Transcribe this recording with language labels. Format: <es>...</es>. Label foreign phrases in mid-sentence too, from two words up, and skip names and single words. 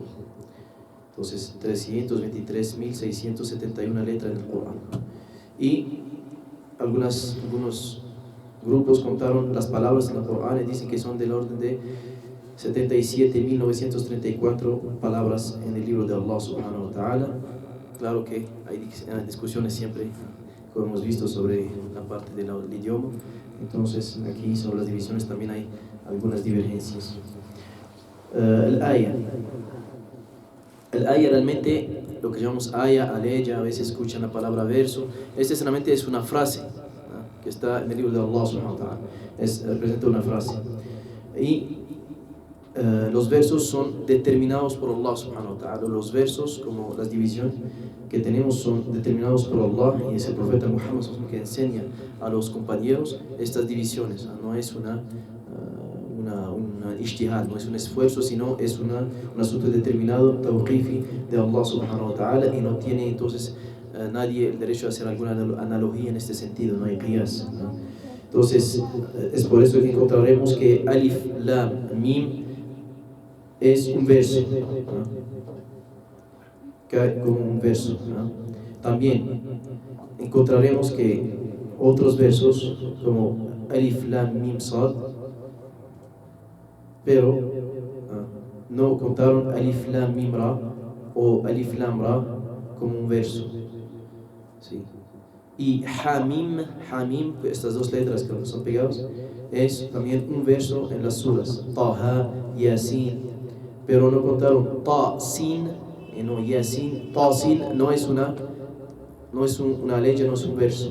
<es>Entonces, 323.671 letras en el Corán. Y algunos grupos contaron las palabras en el Corán y dicen que son del orden de 77.934 palabras en el libro de Allah</es> <ar>سبحانه وتعالى.</ar> <es>Claro que hay discusiones siempre, como hemos visto, sobre la parte del idioma. Entonces, aquí sobre las divisiones también hay algunas divergencias. El ayah. El ayah realmente, lo que llamamos ayah, aleya, a veces escuchan la palabra verso. Realmente es una frase, ¿no?, que está en el libro de Allah</es> <ar>سبحانه وتعالى.</ar> <es>Representa una frase. Y los versos son determinados por Allah</es> <ar>سبحانه وتعالى.</ar> <es>Los versos, como las divisiones que tenemos, son determinados por Allah, y es el profeta Muhammad que enseña a los compañeros estas divisiones. No es una ijtihad, no es un esfuerzo, sino es un asunto determinado, tawqifi de Allah</es> <ar>سبحانه وتعالى,</ar> <es>y no tiene entonces nadie el derecho a hacer alguna analogía en este sentido, no hay qiyas, ¿no? Entonces es por eso que encontraremos que</es> <ar>ألف، لام، ميم</ar> <es>es un verso, ¿no?, cae como un verso, ¿no? También encontraremos que otros versos como</es> <ar>ألف، لام، ميم، صاد,</ar> <es>pero no contaron</es> <ar>ألف، لام، ميم، را</ar> <es>o</es> <ar>ألف، لام,</ar> <es>ra como un verso, ¿sí? Y hamim, estas dos letras que son pegadas, es también un verso en las suras Taha, Yasin, pero no contaron</es> <ar>طا، سين,</ar> <es>no,</es> <ar>ياسين، طا، سين,</ar> <es>no es una ley, no es un verso.</es>